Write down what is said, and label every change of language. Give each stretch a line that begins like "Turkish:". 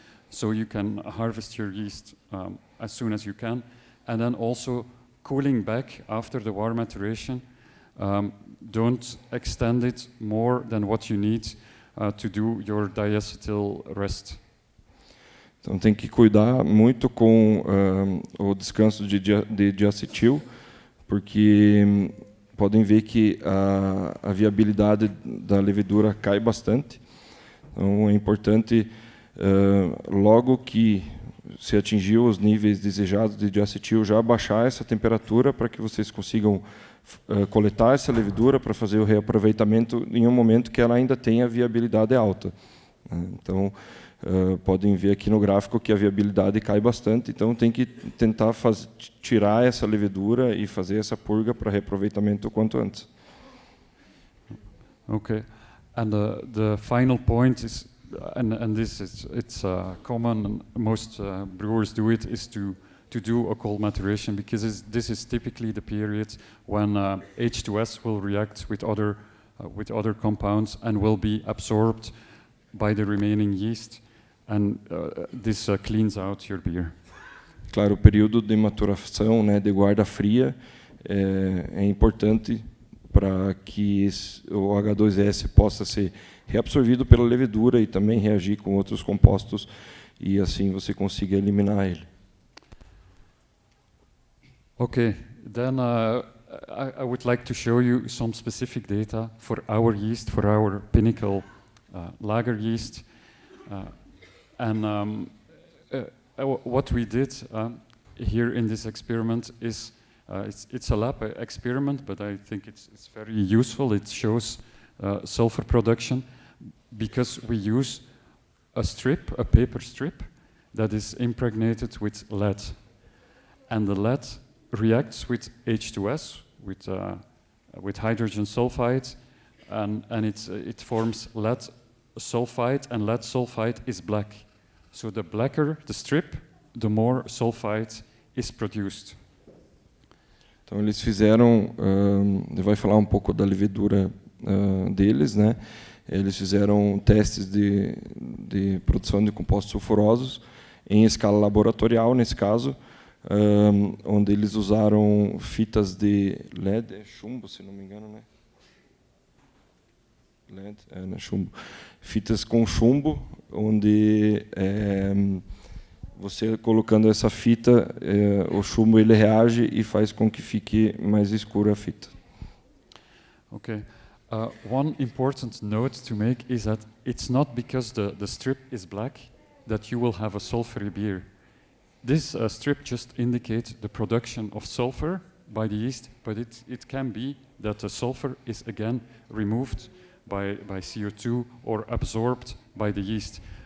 English: So you can harvest your yeast as soon as you can. And then also cooling back after the warm maturation. Don't extend it more than what you need to do your diacetyl rest.
Portuguese: Então tem que cuidar muito com o descanso de diacetil, porque podem ver que a viabilidade da levedura cai bastante. Então é importante, logo que se atingiu os níveis desejados de diacetil, já baixar essa temperatura para que vocês consigam coletar essa levedura para fazer o reaproveitamento em um momento que ela ainda tenha viabilidade alta. Então, podem ver aqui no gráfico que a viabilidade cai bastante, então tem que tentar tirar essa levedura e fazer essa purga para reaproveitamento o quanto antes.
English: Okay, and the final point is, and this is it's common, and most brewers do it, is to do a cold maturation, because this is typically the period when H2S will react with other compounds and will be absorbed by the remaining yeast, and this cleans out your beer.
Portuguese: Claro, o período de maturação, né, de guarda fria é importante para que o H2S possa ser reabsorvido pela levedura e também reagir com outros compostos, e assim você consiga eliminar ele.
English: Okay, then I would like to show you some specific data for our yeast, for our Pinnacle lager yeast. And what we did here in this experiment is, it's a lab experiment, but I think it's very useful. It shows sulfur production, because we use a paper strip, that is impregnated with lead. And the lead reacts with H2S, with hydrogen sulfide, and it forms lead sulfide, and lead sulfide is black. So the blacker the strip, the more sulfide is produced.
Portuguese: Então eles fizeram, ele vai falar um pouco da levedura deles, né? Eles fizeram testes de produção de compostos sulfurosos em escala laboratorial, nesse caso, onde eles usaram fitas de LED, chumbo, se não me engano, né? LED, né, chumbo. Fitas com chumbo, onde você colocando essa fita, o chumbo ele reage e faz com que fique mais escura a fita. Okay.
English: One important note to make is that it's not because the strip is black that you will have a sulfury beer. This strip just indicates the production of sulfur by the yeast, but it can be that the sulfur is again removed by CO2 or absorbed by the yeast.